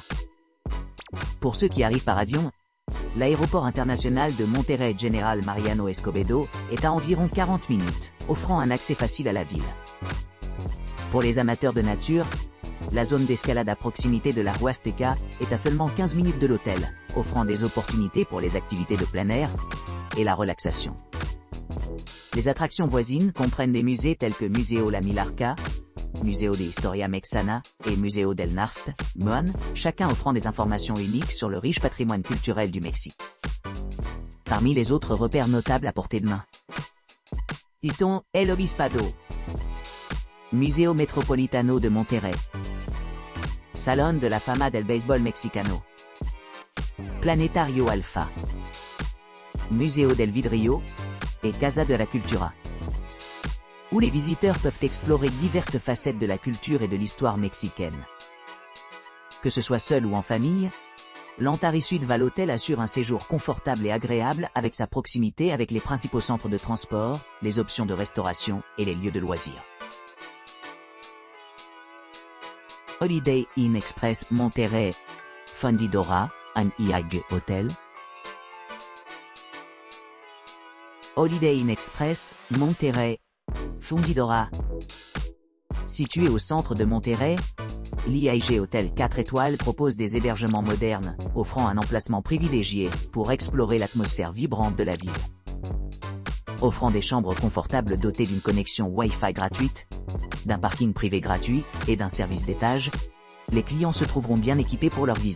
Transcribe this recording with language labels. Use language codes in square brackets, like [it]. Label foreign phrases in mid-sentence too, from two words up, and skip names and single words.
[fr] Pour ceux qui arrivent par avion, l'aéroport international de Monterrey General Mariano Escobedo est à environ 40 minutes, offrant un accès facile à la ville. Pour les amateurs de nature, la zone d'escalade à proximité de la Huasteca est à seulement 15 minutes de l'hôtel, offrant des opportunités pour les activités de plein air et la relaxation. Les attractions voisines comprennent des musées tels que Museo La Milarca, Museo de Historia Mexana et Museo del Narst, Moan, chacun offrant des informations uniques sur le riche patrimoine culturel du Mexique. Parmi les autres repères notables à portée de main, citons El Obispado, Museo Metropolitano de Monterrey, Salón de la Fama del Béisbol Mexicano, Planetario Alfa, Museo del Vidrio et Casa de la Cultura, où les visiteurs peuvent explorer diverses facettes de la culture et de l'histoire mexicaine. Que ce soit seul ou en famille, l'Antares Suite Val Hotel assure un séjour confortable et agréable avec sa proximité avec les principaux centres de transport, les options de restauration et les lieux de loisirs. Holiday Inn Express Monterrey, Fundidora, an IAG Hotel. Holiday Inn Express, Monterrey, Fundidora. Situé au centre de Monterrey, l'IAG Hotel 4 étoiles propose des hébergements modernes, offrant un emplacement privilégié pour explorer l'atmosphère vibrante de la ville. Offrant des chambres confortables dotées d'une connexion Wi-Fi gratuite, d'un parking privé gratuit et d'un service d'étage, les clients se trouveront bien équipés pour leur visite.